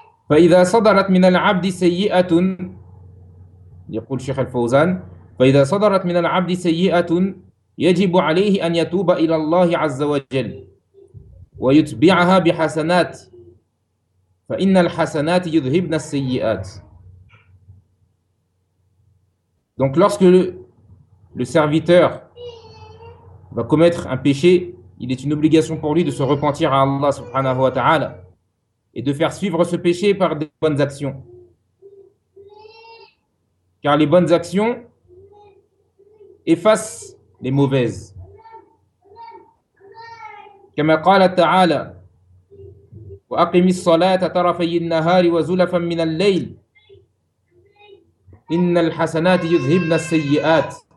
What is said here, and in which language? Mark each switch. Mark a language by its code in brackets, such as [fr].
[ar] فإذا صدرت من العبد سيئة يقول شيخ الفوزان فإذا صدرت من العبد سيئة يجب عليه أن يتوب إلى الله عز وجل ويتبعها بحسنات فإن الحسنات يذهبن السيئات. [fr] Donc lorsque le serviteur va commettre un péché, il est une obligation pour lui de se repentir à Allah subhanahu wa ta'ala et de faire suivre ce péché par des bonnes actions. Car les bonnes actions effacent les mauvaises. [ar] كما قال تعالى وأقم الصلاة طرفي النهار وزلفا من الليل إن الحسنات يذهبن السيئات.